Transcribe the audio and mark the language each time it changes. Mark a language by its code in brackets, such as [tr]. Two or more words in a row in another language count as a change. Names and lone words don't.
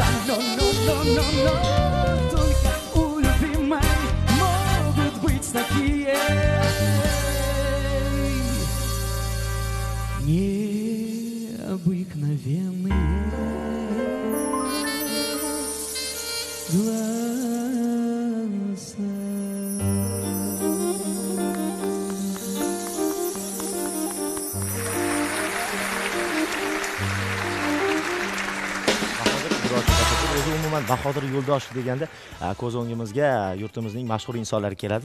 [ru] Но только у любимой могут быть такие необыкновенные глаза. [uz] Umuman Bahodir Yo'ldoshev deganda ko'z o'ngimizga yurtimizning mashhur insonlari keladi.